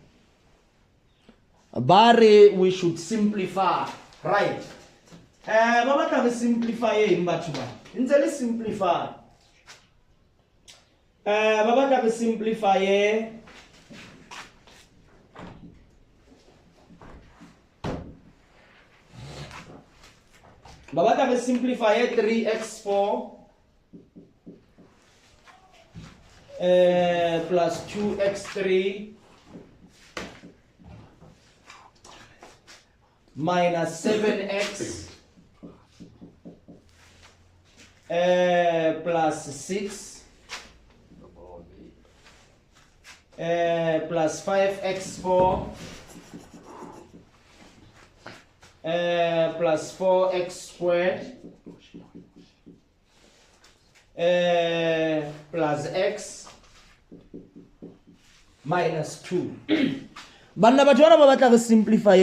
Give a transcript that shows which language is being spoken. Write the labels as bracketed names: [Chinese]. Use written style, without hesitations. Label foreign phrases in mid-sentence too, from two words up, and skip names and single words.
[English] Bare we should simplify, right? [Southern Sotho] Ba batla re simplify eng batho ba? Ntse le simplify. Ba batla re simplify ba batla re simplify 3x4 [English] plus 2x3 minus 7x plus 6 plus 5x4 plus 4x squared plus x minus 2. [Southern Sotho] Banna batho ba batla re simplify